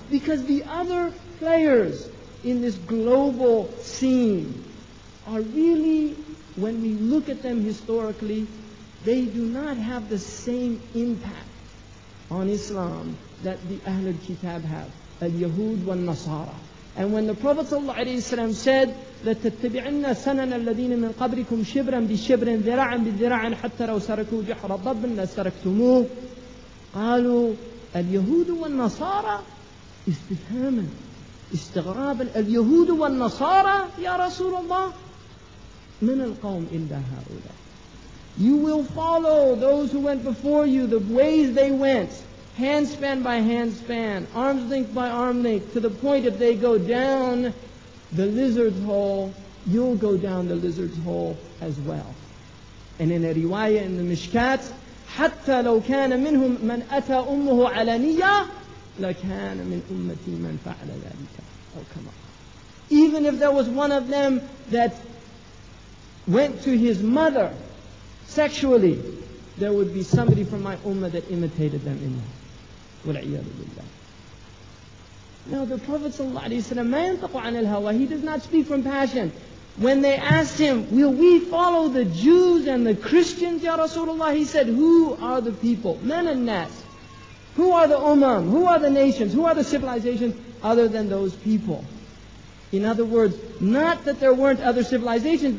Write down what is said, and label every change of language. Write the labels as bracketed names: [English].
[English] Because the other players in this global scene are really, when we look at them historically, they do not have the same impact on Islam that the Ahlul Kitab have. Al-Yahud wal-Nasara. And when the Prophet ﷺ said, [Arabic] لَتَتَّبِعِنَّ سَنَنَ الَّذِينَ مِنْ قَبْلِكُمْ شِبْرًا بِشِبْرٍ ذِرَاعًا بِذِرَاعٍ حَتَّى لَوْ سَرَكُوا جُحْرَ ضَبٍّ لَسَرَكْتُمُوهُ قالوا اليهود والنصارى استفهاما استغرابا اليهود والنصارى يا رسول الله من القوم إلا هؤلاء. [English] You will follow those who went before you, the ways they went, hand span by hand span, arm's length by arm length, to the point if they go down the lizard's hole, you'll go down the lizard's hole as well. And in a riwayah in the Mishkat, [Arabic] حتى لو كان منهم من أتى أمه علانية لكان من أمتي من فعل ذلك أو كما. [English] Even if there was one of them that went to his mother sexually, there would be somebody from my ummah that imitated them in that. [Arabic] وَالْعِيَاذُ بِاللَّهِ. [English] Now the Prophet ﷺ [Arabic] مَا يَنْطَقُ عَنِ الْهَوَى. [English] He does not speak from passion. When they asked him, will we follow the Jews and the Christians, Ya Rasulullah? He said, who are the people? Men and nas. Who are the ummah? Who are the nations? Who are the civilizations other than those people? In other words, not that there weren't other civilizations.